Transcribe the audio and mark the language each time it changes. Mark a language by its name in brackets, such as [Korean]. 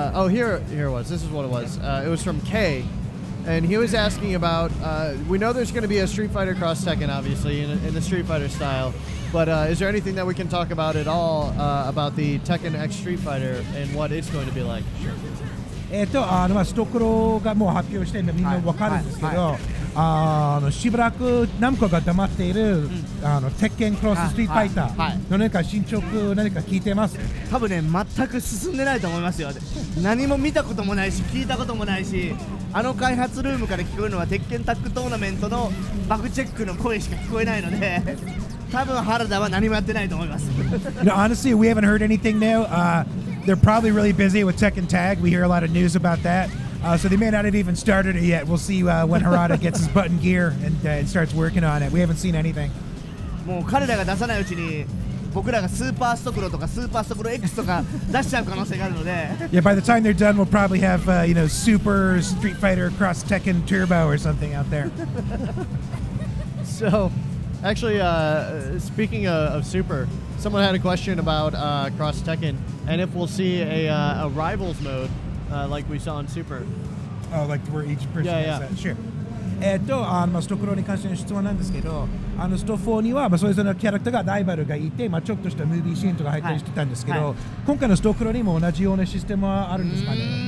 [English] Here it was. This is what it was. It was from Kay, and he was asking about. We know there's going to be a Street Fighter Cross Tekken, obviously, in the Street Fighter style. But is there anything that we can talk about at all about the Tekken X Street Fighter and what it's going to be like? Sure. [Japanese] ストクロがもう発表してるんでみんな分かるんですけど、しばらくナムコが黙っている鉄拳クロスストリートファイターの何か進捗何か聞いてます？多分ね、全く進んでないと思いますよ。何も見たこともないし聞いたこともないし、開発ルームから聞こえるのは鉄拳タッグトーナメントのバグチェックの声しか聞こえないので多分原田は何もやってないと思います。 [English] Honestly, we haven't heard anything new. They're probably really busy with Tekken Tag. We hear a lot of news about that. So they may not have even started it yet. We'll see when Harada gets his button gear and starts working on it. We haven't seen anything. [Japanese] もう彼らが出さないうちに僕らがスーパーストクロとかスーパーストクロ X とか出しちゃう可能性があるので [English] Yeah, by the time they're done, we'll probably have Super Street Fighter Cross Tekken Turbo or something out there. So, actually, speaking of Super, someone had a question about Cross Tekken and if we'll see a Rivals mode like we saw in Super. Oh, like where each person Yeah, has that? Sure. [Japanese] ストクロに関しての質問なんですけど、スト4には、それぞれのキャラクターがライバルがいて、ちょっとしたムービーシーンとか入ったりしてたんですけど、今回のストクロにも同じようなシステムはあるんですかね。